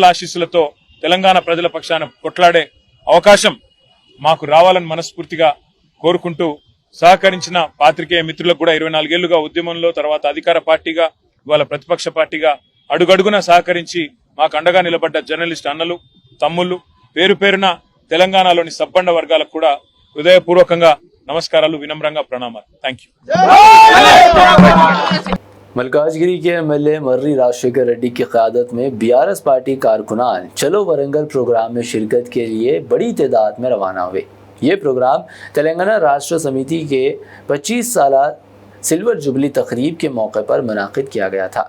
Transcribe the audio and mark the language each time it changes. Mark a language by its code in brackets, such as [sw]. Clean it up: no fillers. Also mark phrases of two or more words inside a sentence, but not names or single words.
[te] ఆశీస్సులతో తెలంగాణ ప్రజల పక్షాన కొట్లాడే అవకాశం మాకు రావాలని మనస్ఫూర్తిగా కోరుకుంటూ సహకరించిన పాత్రికేయ మిత్రులకు కూడా 24 ఏళ్లుగా ఉద్యమంలో, తర్వాత అధికార పార్టీగా, ఇవాళ ప్రతిపక్ష పార్టీగా అడుగడుగున సహకరించి మాకు అండగా నిలబడ్డ జర్నలిస్ట్ అన్నలు, తమ్ముళ్ళు, పేరు పేరున తెలంగాణలోని సబ్బండ వర్గాలకు కూడా హృదయపూర్వకంగా నమస్కారాలు, వినమ్రంగా ప్రణామాలు। [en] Thank you. [ur] ملکاجگیری کے MLA مرری راجشیکھر ریڈی کی قیادت میں BRS پارٹی کارکنان چلو ورنگل پروگرام میں شرکت کے لیے بڑی تعداد میں روانہ ہوئے۔ یہ پروگرام تلنگانہ راشٹر سمیتی کے 25 سالہ [en] silver jubilee [ur] تقریب کے موقع پر منعقد کیا گیا تھا۔